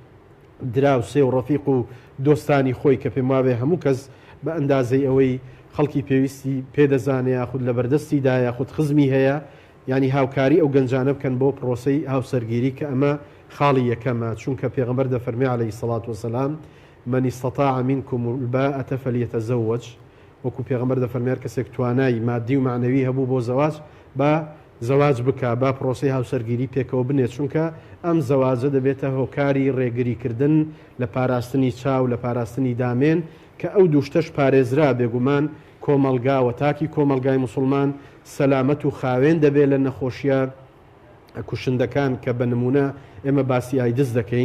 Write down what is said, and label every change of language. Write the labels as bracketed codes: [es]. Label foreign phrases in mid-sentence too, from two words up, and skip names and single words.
[ckb] دراوسێ و ڕەفیق و دۆستانی خۆی کە پێم وابێ هەموو کەس بە ئەندازەی ئەوەی خەڵکی پێویستی پێدەزانێ یاخود لە بەردەستیدا یاخود خزمی هەیە ینی هاوکاری ئەو گەنجانە بکەن بۆ پرۆسەی هاوسەرگیری کە ئەمە خاڵی یەکەمە چونکە پێغەمبەر دەفەرمێ [ar] عەلەیهی السەڵات وەسەلام من استطاع منكم الباءة فليتزوج [ckb] وەکو پێغەمبەر دەفەرمێ هەر کەسێک توانای مادی و معنەوی هەبوو بۆ زەواج با زەواج بکە با پرۆسەی هاوسەرگیری پێکەوە بنێت چونکە ئەم زەواجە دەبێتە هۆکاری ڕێگریکردن لە پاراستنی چاو لە پاراستنی دامێن کە ئەو دووشتەش پارێزرا بێگومان کۆمەلگاوە تاکی کۆمەلگای مسلمان سەلامەت و خاوێن دەبێت لە نەخۆشیە کوشندەکان کە بە نمونە ئێمە باسی ئایدز دەکەین.